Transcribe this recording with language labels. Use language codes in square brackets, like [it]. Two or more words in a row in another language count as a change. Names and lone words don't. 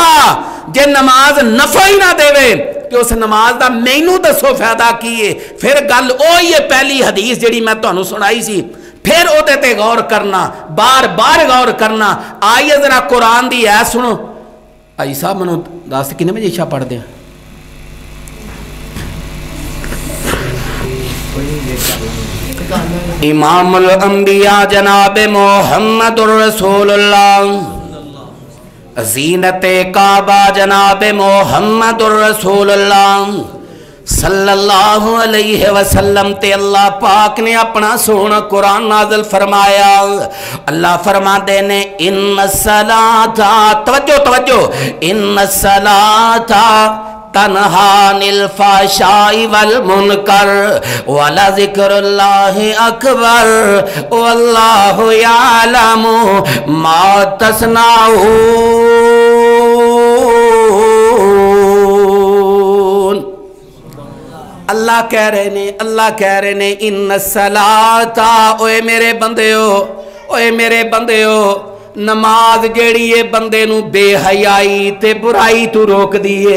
[pa] جے نماز نفع ہی نہ دیوے کہ اس نماز کا مینوں دسو فائدہ کی ہے. فیر گل اوہی ہے پہلی حدیث جیہڑی میں تہانوں سنائی سی، فیر اوہدے تے غور کرنا، بار بار غور کرنا. آئیے ذرا قرآن دی اے سنو۔ آئی صاحب مینوں دس کتنے بجے عشاء پڑھتے ہیں? [ar] إمام الأنبياء [pa] جناب [ar] محمد رسول الله, [pa] زینت کعبہ جناب [ar] محمد رسول الله صلى الله عليه وسلم [pa] تے اللہ پاک نے اپنا سوہݨا قرآن نازل فرمایا. اللہ فرماتے نے [ar] إن الصلاة, [pa] توجہ توجہ, [ar] إن الصلاة تنهى عن الفحشاء والمنكر ولذكر الله أكبر والله يعلم ما تصنعون. [pa] اللہ کہہ رہے نے، اللہ کہہ رہے نے [ar] إن الصلاة, [pa] اوئے میرے بندیو، اوئے میرے بندیو، نماز جیڑی ہے بندے نوں بے حیائی تے برائی توں روکدی ہے.